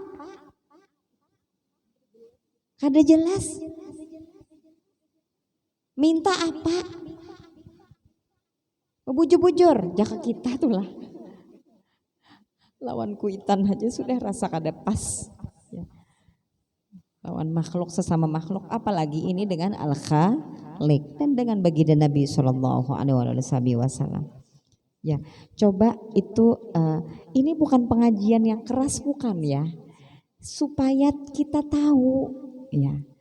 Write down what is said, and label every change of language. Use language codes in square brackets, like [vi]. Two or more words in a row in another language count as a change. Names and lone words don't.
[bjn] Kada jelas. Minta apa? Bujur-bujur, jaka kita tuh lah. Lawan kuitan aja sudah rasa kada pas. Ya. [id] Lawan makhluk sesama makhluk, apalagi ini dengan al-Khaliq dan dengan baginda Nabi [ar] صلى الله عليه وسلم. [id] Ya, coba itu ini bukan pengajian yang keras, bukan ya, supaya kita tahu ya.